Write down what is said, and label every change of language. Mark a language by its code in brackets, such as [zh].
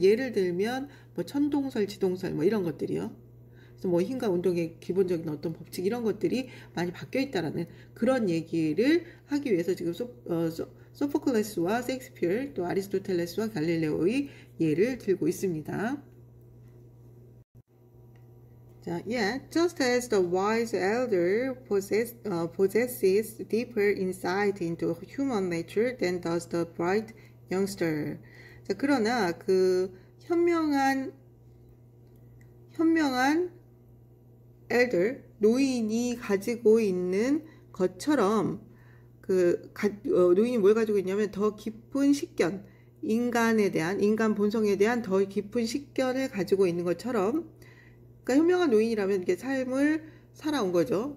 [ko] 예를 들면 천동설, 지동설 이런 것들이요. 그래서 힘과 운동의 기본적인 어떤 법칙 이런 것들이 많이 바뀌어 있다라는 그런 얘기를 하기 위해서 지금 소포클레스와 셰익스피어, 또 아리스토텔레스와 갈릴레오의 예를 들고 있습니다. [en] 자, just as the wise elder possesses deeper insight into human nature than does the bright youngster. [ko] 자, 그러나 그 현명한 elder, 노인이 가지고 있는 것처럼 노인이 뭘 가지고 있냐면 더 깊은 식견, 인간에 대한, 인간 본성에 대한 더 깊은 식견을 가지고 있는 것처럼, 그러니까 현명한 노인이라면 이게 삶을 살아온 거죠.